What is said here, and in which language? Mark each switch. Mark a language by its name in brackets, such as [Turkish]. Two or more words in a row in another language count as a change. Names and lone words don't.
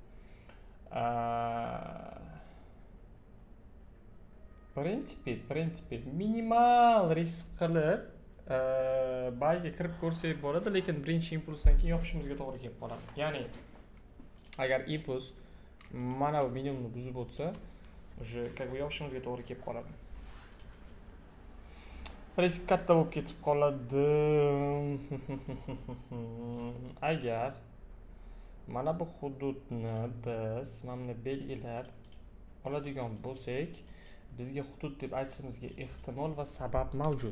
[Uzbek] Prinsipi minimal risk qilib bayga kirib ko'rsak bo'ladi, lekin birinchi impulsdan keyin yopishimizga to'g'ri kelib qoladi. Ya'ni agar impuls mana bu minimumni buzib o'tsa, [Russian] уже как бы [Uzbek] yopishimizga to'g'ri kelib qoladi. Risk katta bo'lib ketib qoladi. Agar mana bu hududni biz mana belgilab oladigan bo'lsak, bizga hudud deb aytishimizga ehtimol va sabab mavjud.